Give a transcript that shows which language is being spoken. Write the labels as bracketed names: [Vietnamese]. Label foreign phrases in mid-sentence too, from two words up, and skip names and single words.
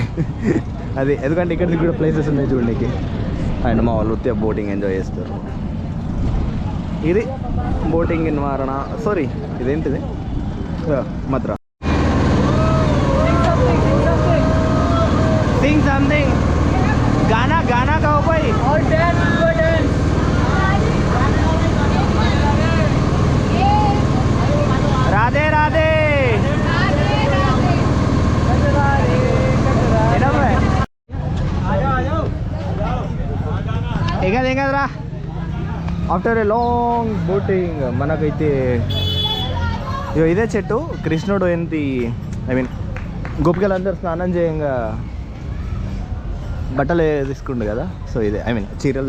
[Telugu] అది ఎందుకంటే ఇక్కడ దిక్కు కూడా ప్లేసెస్ ఉన్నాయి చూడడానికి. అండ్ మా వాళ్ళు ఉత్తే బోటింగ్ ఎంజాయ్ చేస్తారు. ఇది [English] boating in Varana. [Telugu] సారీ ఇదేంటిది? మద్రా. [English] Sing something. [Hindi] गाना गाना गाओ भाई. और [English] dance, go dance. [Hindi] राधे राधे. [Telugu] రా [English] after a long boating [Telugu] మనకైతే ఇదే చెట్టు కృష్ణుడు ఏంటి [English] I mean [Telugu] గోపికలందరూ స్నానం చేయంగా బట్టలు తీసుకుంటు కదా సో ఇదే [English] I mean [Telugu] చీరలు